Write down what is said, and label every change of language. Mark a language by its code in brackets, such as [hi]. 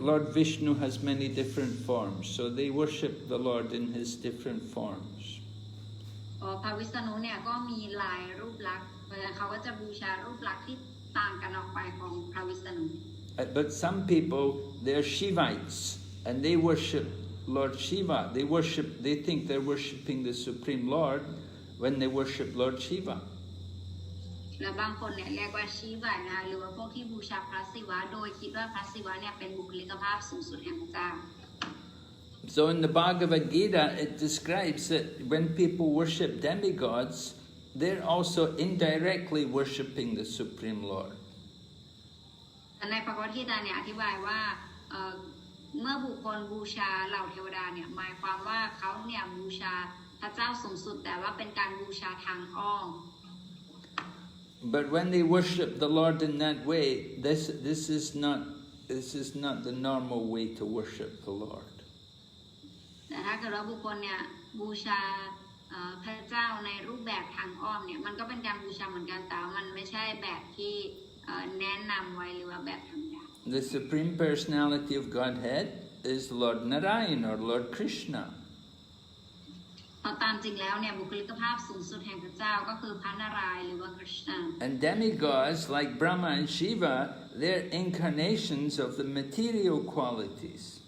[en] Lord Vishnu has many different forms, so they worship the Lord in His different forms. [th] พระวิษณุเนี่ยก็มีหลายรูปลักษณ์เพราะฉะนั้นเขาก็จะบูชารูปลักษณ์ที่ต่างกันออกไปของพระวิษณุ [en] But some people, they're Shivites, and they worship Lord Shiva. They think they're worshipping the Supreme Lord when they worship Lord Shiva. [th] และบางคนเนี่ยเรียกว่าชีวะนะคะหรือว่าพวกที่บูชาพระศิวะโดยคิดว่าพระศิวะเนี่ยเป็นบุคลิกภาพสูงสุดแห่งพระเจ้า [en] So in the Bhagavad Gita, it describes that when people worship demigods, they're also indirectly worshipping the Supreme Lord. [th] ในพระคัมภีร์เนี่ยอธิบายว่า เมื่อบุคคลบูชาเหล่าเทวดาเนี่ยหมายความว่าเขาเนี่ยบูชาพระเจ้าสูงสุดแต่ว่าเป็นการบูชาทางอ้อม [en] But when they worship the Lord in that way, this is not the normal way to worship the Lord. [th] แต่ถ้าเกิดว่าบุคคลเนี่ยบูชาพระเจ้าในรูปแบบทางอ้อมเนี่ยมันก็เป็นการบูชาเหมือนกันแต่มันไม่ใช่แบบที่แนะนำไว้หรือว่าแบบธรรมดา [en] The Supreme Personality of Godhead is Lord Narayan or Lord Krishna. [th] เพราะตามจริงแล้วเนี่ยบุคลิกภาพสูงสุดแห่งพระเจ้าก็คือพระนารายณ์หรือว่า Krishna. [en] And demigods like Brahma and Shiva, they're incarnations of the material qualities.